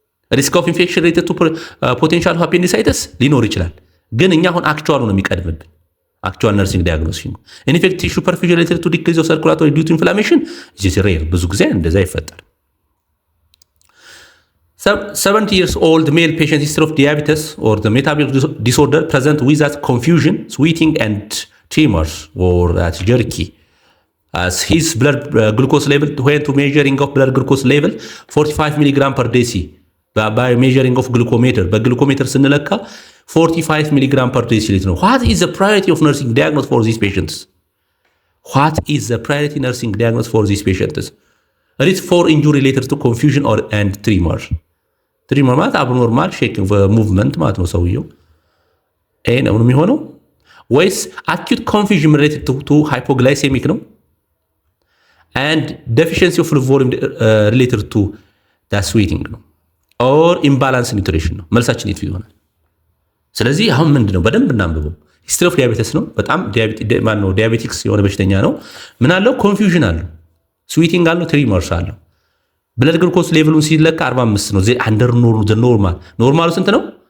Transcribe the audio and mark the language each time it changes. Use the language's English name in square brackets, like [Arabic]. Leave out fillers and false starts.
[Amharic] ሪስክ ኦፍ ኢንፌክሽን ሪሌትድ ቱ ፖቴንሻል አፔንዲሳይተስ ሊኖር ይችላል። ግን እኛ አሁን አክቹዋሉ ነው የሚቀድምብን። አክቹዋል ነርሲንግ ዳያግኖሲስ ነው። ኢንፌክቲቭ ቲሹ ፐርፊውዥን ሪሌትድ ቱ ዲክሪዝ ኦፍ ሰርኩላቶሪ ዲው ቱ ኢንፍላሜሽን ኢዝ ሬር። ብዙ ጊዜ እንደዛ ይፈጠር። [English] 70 years old male patient history of diabetes or the metabolic disorder present with that confusion, sweating and tremors or that jerky. As his blood glucose level, when to measuring of blood glucose level, 45 milligram per deci. By measuring of glucometer, by glucometer [Amharic] ስንለካ [English] 45 milligram per deciliter ነው። What is the priority of nursing diagnosis for these patients? What is the priority nursing diagnosis for these patients? Risk for injury related to confusion or and tremor. [Amharic] Tremor ማለት [English] abnormal shaking movement [Amharic] ማለት ነው ሰውየው። ይሄ ነው የሚሆነው ወይስ [English] acute confusion related to hypoglycemic [Amharic] ነው? [English] And deficiency of fluid volume related to the sweating [Amharic] ነው? [English] or imbalance nutrition [Amharic] ነው? መልሳችን የቱ ይሆናል? ስለዚህ አሁን ምንድነው በደንብ እናንብበው። ሂስትሪ ኦፍ ዲያቤቲስ ነው። በጣም ዲያቤቲክስ የሆነ በሽተኛ ነው። ምን አለው? ኮንፊውዥን አለው፣ ስዊቲንግ አለው፣ ትሪመርስ አለው። ብለድ ግሉኮስ ሌቭሉን ሲለካ 45 ነው። አንደር ኖርማል። ኖርማሉ ስንት ነው?